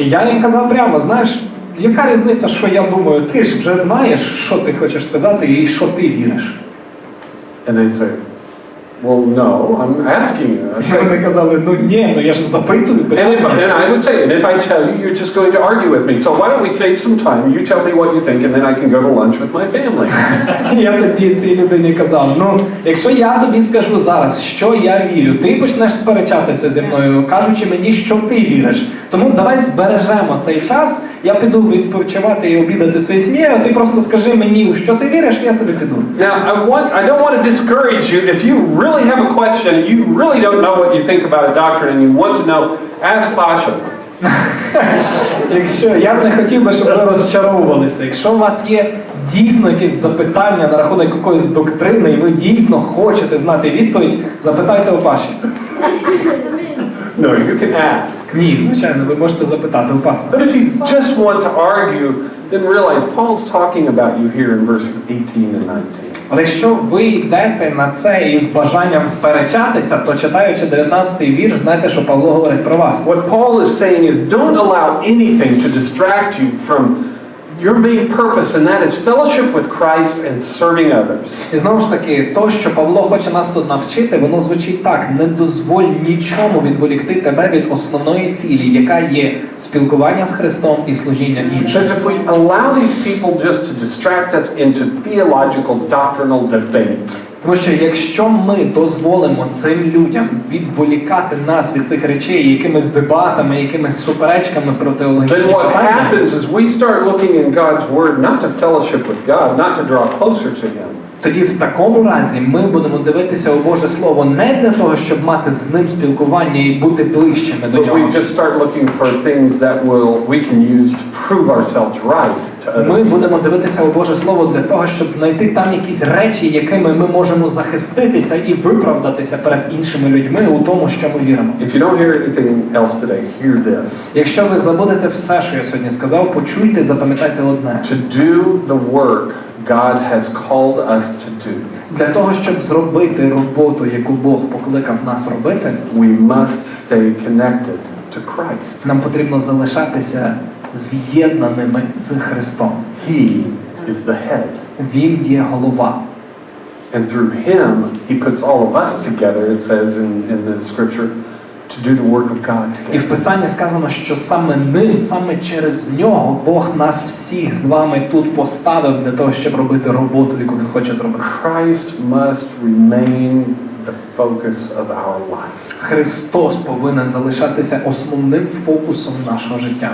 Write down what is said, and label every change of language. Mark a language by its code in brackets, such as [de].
[uk] І я їм казав прямо: "Знаєш, яка різниця, що я думаю? Ти ж вже знаєш, що ти хочеш сказати і що ти віриш." [en] And they'd say, well, no, I'm asking you. I'd [uk] І [en] say, [uk] вони казали: "Ну ні, ну я ж запитую [en] and [uk] питання." [en] I would say, and if I tell you, you're just going to argue with me. So why don't we save some time? You tell me what you think, and then I can go to lunch with my family. [uk] І я тоді цій людині казав: "Ну, якщо я тобі скажу зараз, що я вірю, ти почнеш сперечатися зі мною, кажучи мені, що ти віриш. Тому давай збережемо цей час, я піду відпочивати і обідати своєю сім'єю, а ти просто скажи мені, у що ти віриш, я собі піду." [en] Now, I don't want to discourage you. If you really have a question, and you really don't know what you think about a doctrine, and you want to know, ask Pasha. [uk] Якщо я б не хотів би, щоб ви розчаровувалися. Якщо у вас є дійсно якесь запитання на рахунок якоїсь доктрини, і ви дійсно хочете знати відповідь, запитайте у Паші. [en] No, you can ask. [uk] Ні, звичайно, ви можете запитати у пастора. [en] But if you just want to argue, then realize Paul's talking about you here in verse 18 and 19. [uk] Але якщо ви йдете на це із бажанням сперечатися, то читаючи 19-й вірш, знаєте, що Павло говорить про вас. [en] What Paul is saying is don't allow anything to distract you from your main purpose, and that is fellowship with Christ and serving others. [uk] І знову ж таки, то, що Павло хоче нас тут навчити, воно звучить так: не дозволь нічому відволікти тебе від основної цілі, яка є спілкування з Христом і служіння іншим. [en] Because if we allow these people just to distract us into theological, doctrinal debate, [uk] Тому що якщо ми дозволимо цим людям відволікати нас від цих речей якимись дебатами, якимись суперечками про теологічні [en] then what [uk] питання, [en] happens is we start looking in God's Word not to fellowship with God, not to draw closer to Him, [uk] Тоді в такому разі ми будемо дивитися у Боже Слово не для того, щоб мати з ним спілкування і бути ближчими до [en] But [uk] нього. [en] we just start looking for things that we can use to prove ourselves right to other [uk] Ми [en] people. [uk] будемо дивитися у Боже Слово для того, щоб знайти там якісь речі, якими ми можемо захиститися і виправдатися перед іншими людьми у тому, що ми віримо. [en] If you don't hear anything else today, hear this. [uk] Якщо ви забудете все, що я сьогодні сказав, почуйте, запам'ятайте одне. [en] To do the work God has called us to do, [uk] Для того, щоб зробити роботу, яку Бог покликав нас робити, [en] we must stay connected to Christ. [uk] нам потрібно залишатися з'єднаними з Христом. [en] He is the head. [uk] Він є голова. [en] And through Him, He puts all of us together, it says in the scripture, to do the work of God [uk] І в [en] together. [uk] Писанні сказано, що саме ним, саме через нього Бог нас всіх з вами тут поставив для того, щоб робити роботу, яку Він хоче зробити. [en] Christ must remain the focus of our life. [uk] Христос повинен залишатися основним фокусом нашого життя.